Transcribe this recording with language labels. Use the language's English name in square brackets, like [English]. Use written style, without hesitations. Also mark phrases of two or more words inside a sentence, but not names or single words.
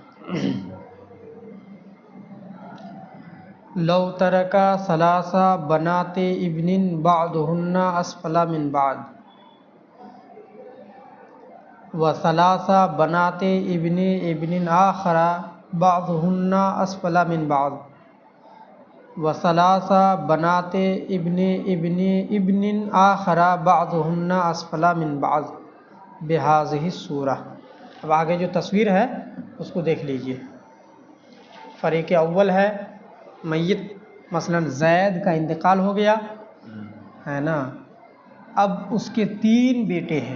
[Arabic] لو ترك ثلاث بنات ابن بعضهن أسفل من بعض و ثلاث بنات ابن ابن آخر بعضهن أسفل من بعض و ثلاث بنات ابن ابن ابن آخر بعضهن أسفل من بعض بهذه الصورة. [Urdu] اب آگے جو تصویر ہے اس کو دیکھ لیجیے. فریق اول ہے میت، مثلاً زید کا انتقال ہو گیا ہے نا. اب اس کے 3 بیٹے ہیں.